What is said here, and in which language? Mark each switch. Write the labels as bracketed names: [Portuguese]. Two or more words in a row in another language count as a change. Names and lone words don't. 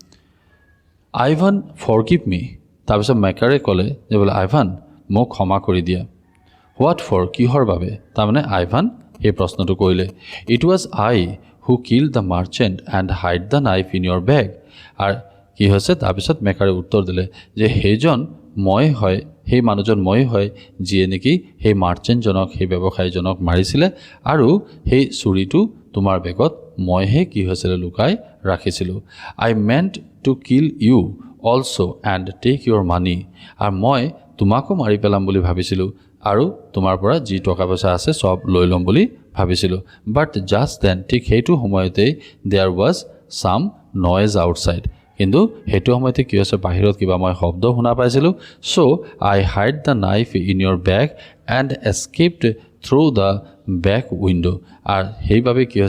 [Assamese] আইভান [English] forgive me [Assamese] তাৰপিছত মেকাৰে ক'লে যে বোলে আইভান মোক ক্ষমা কৰি দিয়া [English] what for [Assamese] কিহৰ বাবে তাৰমানে আইভান এই প্ৰশ্নটো কৰিলে [English] it was I who kill the merchant and hide the knife in your bag [Assamese] আৰু কি হৈছে তাৰপিছত মেকাৰে উত্তৰ দিলে যে সেইজন মই হয় সেই মানুহজন মই হয় যিয়ে নেকি সেই মাৰ্চেণ্টজনক সেই ব্যৱসায়ীজনক মাৰিছিলে আৰু সেই চুৰিটো তোমাৰ বেগত মইহে কি হৈছিলে লুকাই ৰাখিছিলোঁ [English] I meant to kill you also and take your money [Assamese] আৰু মই তোমাকো মাৰি পেলাম বুলি ভাবিছিলোঁ আৰু তোমাৰ পৰা যি টকা পইচা আছে সব লৈ ল'ম বুলি ভাবিছিলোঁ [English] but just then [Assamese] ঠিক সেইটো সময়তে [English] there was some noise outside [Assamese] কিন্তু সেইটো সময়তে কি হৈছে বাহিৰত কিবা মই শব্দ শুনা পাইছিলোঁ [English] so I hide the knife in your bag and escaped through the back window' [Assamese] আৰু সেইবাবে কি